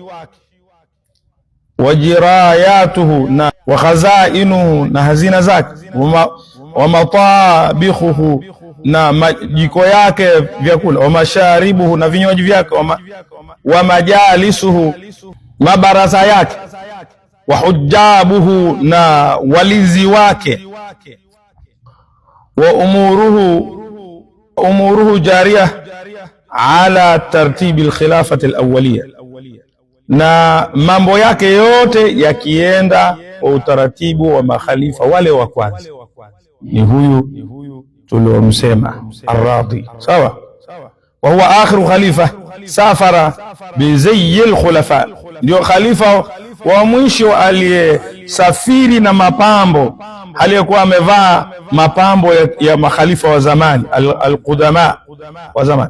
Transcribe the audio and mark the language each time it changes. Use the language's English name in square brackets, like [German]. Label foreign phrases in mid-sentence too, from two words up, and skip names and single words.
[Arabic] وجراياته, [Swahili] na [Arabic] وخزائنه, [Swahili] na hazina zake, [Arabic] ومطابخه, [Swahili] na majiko yake vyakula, [Arabic] ومشاربه, [Swahili] na vinywaji vyake, [Arabic] ومجالسه, [Swahili] mabaraza yake, [Arabic] وحجابه, [Swahili] na walinzi wake, [Arabic] وأموره جارية على ترتيب الخلافة الأولية, [Swahili] na mambo yake yote yakienda kwa utaratibu wa makhalifa wale wa kwanza. Ni huyu tuliomsema Ar-Radi. Sawa. [Arabic] وهو آخر خليفة سافر بزي الخلفاء, [Swahili] ndio khalifa wa mwisho aliyesafiri na mapambo, aliyekuwa amevaa mapambo ya makhalifa wa zamani, al-qudama wa zamani.